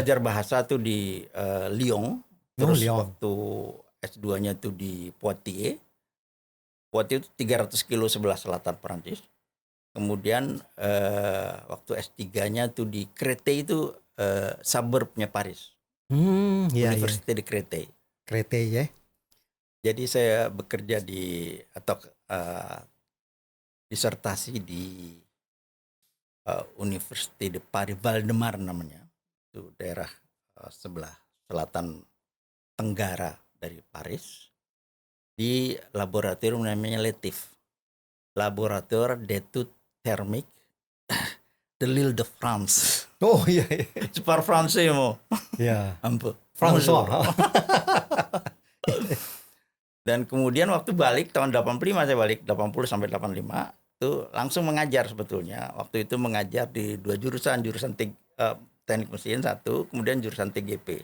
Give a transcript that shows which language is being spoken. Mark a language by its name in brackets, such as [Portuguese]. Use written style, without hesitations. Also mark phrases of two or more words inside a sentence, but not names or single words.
[Indonesian] belajar bahasa tuh di Lyon, Oh, terus Lyon. waktu S2-nya tuh di Poitiers. Poitiers itu 300 kilo sebelah selatan Perancis. Kemudian waktu S3-nya tuh di Créteil, itu suburbnya Paris. Iya, iya. Université de Créteil. Créteil, ya. Jadi saya bekerja atau disertasi di Université de Paris Val-de-Marne namanya. Itu daerah sebelah selatan tenggara dari Paris. Di laboratorium namanya LETIF. Laboratoire d'études thermiques de l'Île de France. Oh, iya, iya. [French] Je parle français, mo. [Indonesian] Ya. Ampun. François. Dan kemudian waktu balik tahun 85, saya balik 80 sampai 85 itu langsung mengajar sebetulnya. Waktu itu mengajar di dua jurusan teknik mesin satu, kemudian jurusan TGP.